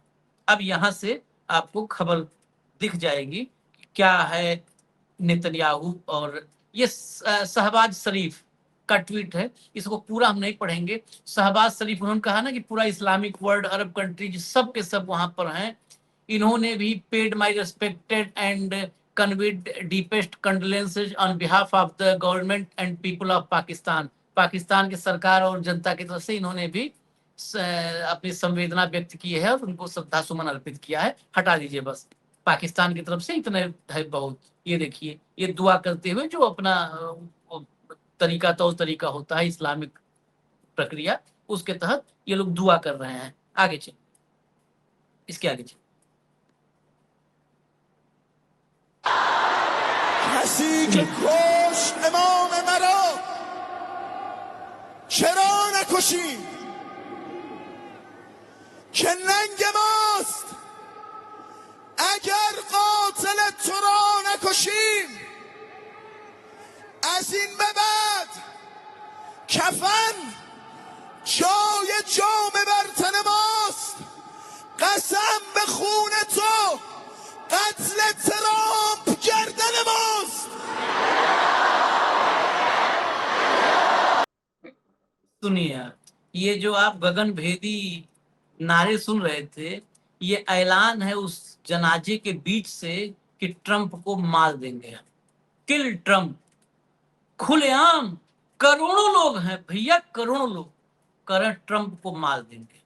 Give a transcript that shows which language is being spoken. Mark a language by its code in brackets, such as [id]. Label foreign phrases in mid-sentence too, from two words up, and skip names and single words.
[hi] अब यहां से आपको खबर दिख जाएगी क्या है नेतन्याहू। और ये शहबाज शरीफ का ट्वीट है, इसको पूरा हम नहीं पढ़ेंगे। शहबाज शरीफ, उन्होंने कहा ना कि पूरा [en] Islamic world, Arab countries [hi] सब के सब वहां पर हैं। इन्होंने भी [en] paid my respected and conveyed deepest condolences on behalf of the government and people of Pakistan. [hi] पाकिस्तान की सरकार और जनता की तरफ से इन्होंने भी अपनी संवेदना व्यक्त की है और उनको श्रद्धा सुमन अर्पित किया है। हटा दीजिए बस, पाकिस्तान की तरफ से इतने है बहुत। ये देखिए, ये दुआ करते हुए, जो अपना तरीका तरीका होता है इस्लामिक प्रक्रिया, उसके तहत ये लोग दुआ कर रहे हैं। आगे चल, इसके आगे चल। [fa] کسی که کشت امام مرا چرا نکشیم که ننگ ماست اگر قاتل تو را نکشیم از این به بعد کفن جای جام بر تن ماست قسم به خون تو قتل ترامپ گردن ماست. [hi] सुनिए, ये जो आप गगन भेदी नारे सुन रहे थे, ये ऐलान है उस जनाजे के बीच से कि ट्रंप को मार देंगे। किल ट्रंप, खुलेआम करोड़ों लोग हैं भैया, करोड़ों लोग करें ट्रंप को मार देंगे।